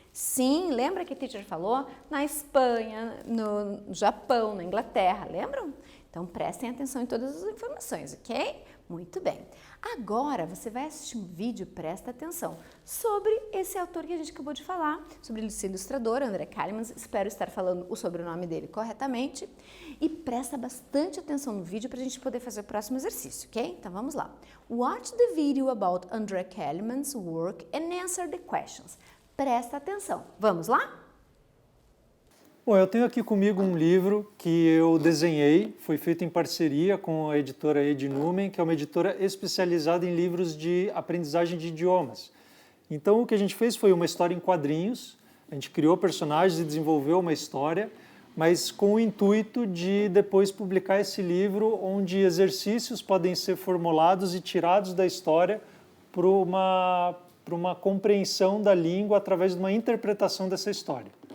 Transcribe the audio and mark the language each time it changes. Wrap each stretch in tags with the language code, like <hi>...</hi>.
<pt>Sim, lembra que a teacher falou? Na Espanha, no Japão, na Inglaterra, lembram? Então, prestem atenção em todas as informações, ok? Muito bem. Agora você vai assistir um vídeo, presta atenção, sobre esse autor que a gente acabou de falar, sobre esse ilustrador, André Kalimann. Espero estar falando o sobrenome dele corretamente. E presta bastante atenção no vídeo para a gente poder fazer o próximo exercício, ok? Então vamos lá.</pt> <en>Watch the video about André Kalimann's work and answer the questions.</en> <pt>Presta atenção. Vamos lá? Bom, eu tenho aqui comigo um livro que eu desenhei, foi feito em parceria com a editora Ednumen, que é uma editora especializada em livros de aprendizagem de idiomas. Então o que a gente fez foi uma história em quadrinhos, a gente criou personagens e desenvolveu uma história, mas com o intuito de depois publicar esse livro onde exercícios podem ser formulados e tirados da história para uma compreensão da língua através de uma interpretação dessa história.</pt>